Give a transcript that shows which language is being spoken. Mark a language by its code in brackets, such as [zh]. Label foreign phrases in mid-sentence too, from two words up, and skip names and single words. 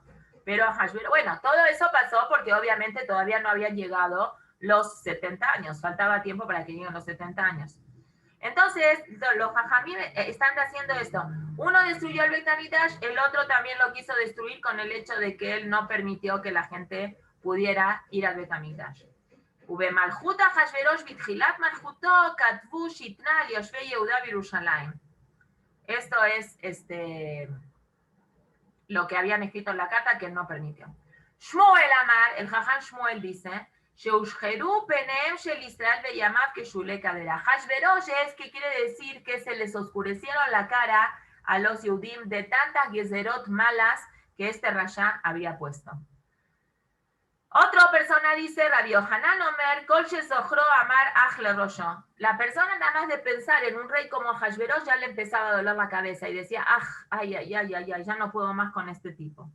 [es] Pero Ahashverosh, bueno, todo eso pasó porque obviamente todavía no habían llegado los 70 años, faltaba tiempo para que lleguen los 70 años. Entonces, los Jajamim están haciendo esto. Uno destruyó el [he] Bet HaMikdash, [es] el otro también lo quiso destruir con el hecho de que él no permitió que la gente pudiera ir al [he] Bet HaMikdash. ובמלכות אחשוורוש בתחילת מלכותו כתבו שתנה ליושבי יהודה וירושלים. [es] Esto es lo que habían escrito en la carta que él no permitió. Shmuel Amar, el Jajam Shmuel dice, [he] שהושחרו פניהם של ישראל בימיו כשולה קדרה. [es] Ahashverosh es que quiere decir que se les oscurecieron la cara a los Yehudim de tantas gezerot malas que este Rasha había puesto. Otra persona dice, [he] רבי יוחנן אומר, כל שזוכרו אמר אך לראשו. [es] La persona nada más de pensar en un rey como Ahashverosh ya le empezaba a doler la cabeza y decía, ay, ya no puedo más con este tipo.